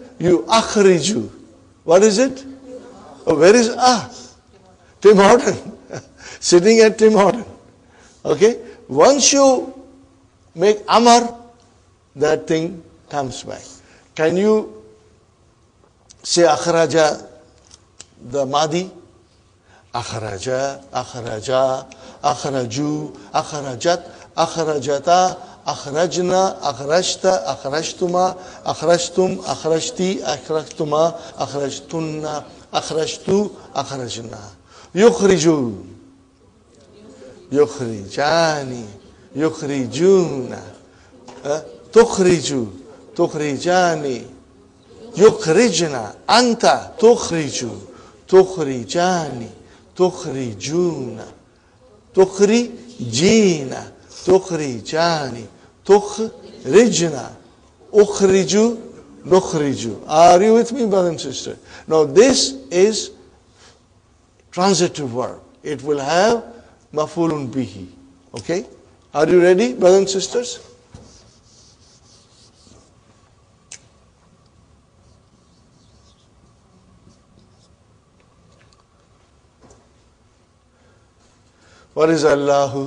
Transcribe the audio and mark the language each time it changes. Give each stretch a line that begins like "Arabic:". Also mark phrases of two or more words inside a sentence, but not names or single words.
English: You akhriju. What is it? Oh, where is Tim Horton? Sitting at Tim Horton. Okay? Once you make amar, that thing comes back. Can you say akhraja, the Madi?
Arabic: أخرجَ، أخرجَ, أخرجوا، أخرجت، أخرجتا، أخرجن، أخرجتَ، أخرجتما، أخرجتم، أخرجتِ، أخرجتما، أخرجتنّ، أخرجتُ، أخرجنا. يُخرِجُ، يُخرِجانِ، يُخرِجونَ، تُخرِجُ، تُخرِجانِ، يُخرِجنَ، أنتَ، تُخرِجُ، تُخرِجانِ، تُخرِجونَ، تُخرِجينَ، تُخرِجانِ، تُخرِجنَ، أُخرِجُ، نُخرِجُ.
English: Are you with me, brother and sister? Now this is transitive verb. It will have
Arabic: مفعولٌ به.
English: Okay? Are you ready, brothers and sisters? What is Allahu?